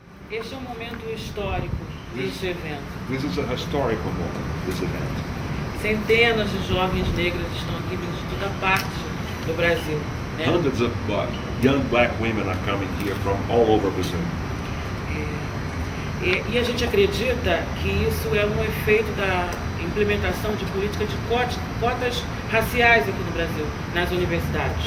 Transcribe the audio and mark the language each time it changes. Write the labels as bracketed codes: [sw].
[pt] Este é um momento histórico deste evento. [en] This is a historical moment, this event. [pt] Centenas de jovens negras estão aqui vindo de toda parte do Brasil. Né? [en] Hundreds of young black women are coming here from all over Brazil. [pt] E a gente acredita que isso é um efeito da implementação de política de cotas raciais aqui no Brasil, nas universidades.